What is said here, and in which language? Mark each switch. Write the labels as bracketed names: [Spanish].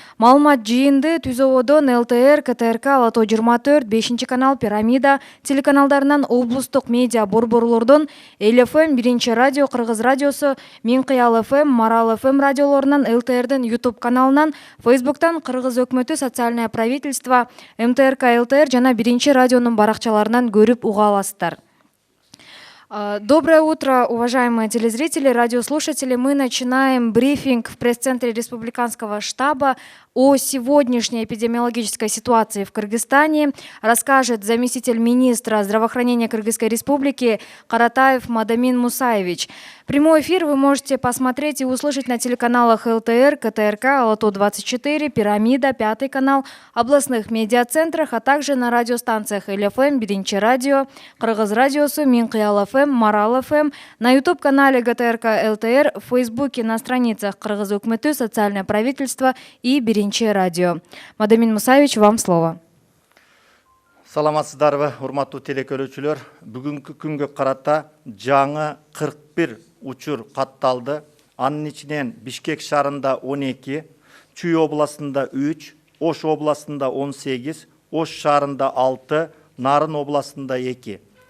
[Kyrgyz] Маалымат жыйынды Түз ободон ЛТР, КТРК, Ала Тоо 24, 5 канал, Пирамида телеканалдарынан, облустук медиа борборлордон, Эл ФМ, 1 радио, Кыргыз радиосу, Мен Кыял ФМ, Марал ФМ радиолорунан, ЛТРдин YouTube каналынан, Facebooктан Кыргыз өкмөтү [Russian] социальное правительство, [Kyrgyz] МТРК ЛТР жана 1 радионун баракчаларынан көрүп уга аласыздар. [Russian] Доброе утро, уважаемые телезрители, радиослушатели. Мы начинаем брифинг в пресс-центре Республиканского штаба о сегодняшней эпидемиологической ситуации в Кыргызстане. Расскажет заместитель министра здравоохранения Кыргызской Республики Каратаев Мадамин Мусаевич. Прямой эфир вы можете посмотреть и услышать на телеканалах ЛТР, КТРК, Ала Тоо 24, Пирамида, 5 канал, областных медиацентрах, а также на радиостанциях Эл ФМ, 1 радио, Кыргыз радиосу, Мен Кыял ФМ, Марал ФМ, на YouTube-канале ГТРК ЛТР, в Фейсбуке, на страницах Кыргыз өкмөтү, социальное правительство и 1 радио. Мадамин Мусаевич, вам слово. [Kyrgyz] Саламатсыздарбы, урматтуу телекөрүүчүлөр. Бүгүнкү күнгө карата жаңы 41 учур катталды. Анын ичинен Бишкек шаарында 12, Чүй областында 3, Ош областында 18, Ош шаарында 6, Нарын областында 2.